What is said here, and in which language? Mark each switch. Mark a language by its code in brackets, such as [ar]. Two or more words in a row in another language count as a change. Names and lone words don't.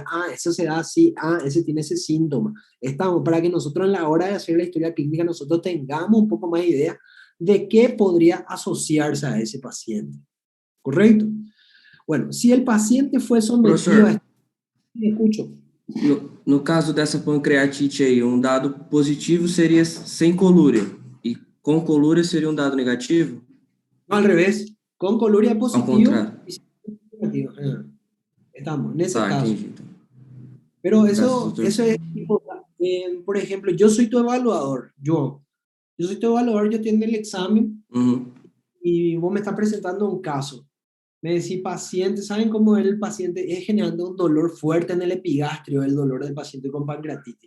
[es] Ah, eso se da así, ah, ese tiene ese síntoma. Estamos, para que nosotros en la hora de hacer la historia clínica, nosotros tengamos un poco más de idea de qué podría asociarse a ese paciente. ¿Correcto? Bueno, si el paciente fue sometido a... [pt] Professor, [es] Me escucho. [pt] no caso dessa pancreatite aí, um dado positivo seria sem colúria e com colúria seria um dado negativo? [es] No, al revés. Con coluria [pt] Ao [es] positivo [pt] contrário. [es] y sin negativo. Estamos, en ese [pt] Tá, [es] caso. [pt] entendi. Então. [es] Pero [pt] Graças, [es] eso [pt] doutor. [es] es tipo, por ejemplo, yo soy tu evaluador, yo soy tu evaluador, yo tengo el examen Uhum. y vos me estás presentando un caso. Me decís paciente, ¿saben cómo el paciente es generando un dolor fuerte en el epigastrio, el dolor del paciente con pancreatitis?